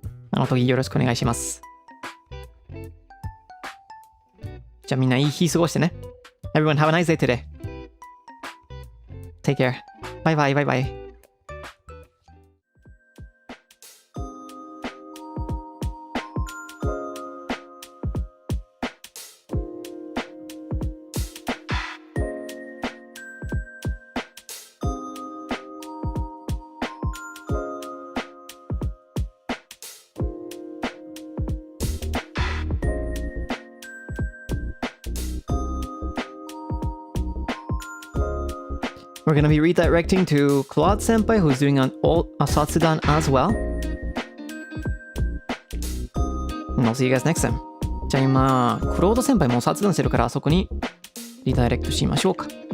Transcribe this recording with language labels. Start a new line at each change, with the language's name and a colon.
Japanese: あの時よろしくお願いします。じゃあみんないい日過ごしてね。
English: Everyone have a nice day today. Take care. Bye bye, bye bye. We're gonna be redirecting to Claude Senpai, who's doing a satsudan as well. And I'll see you guys next time.
Japanese: じゃあ今、クロード先輩も殺談してるからそこにリダイレクトしましょうか。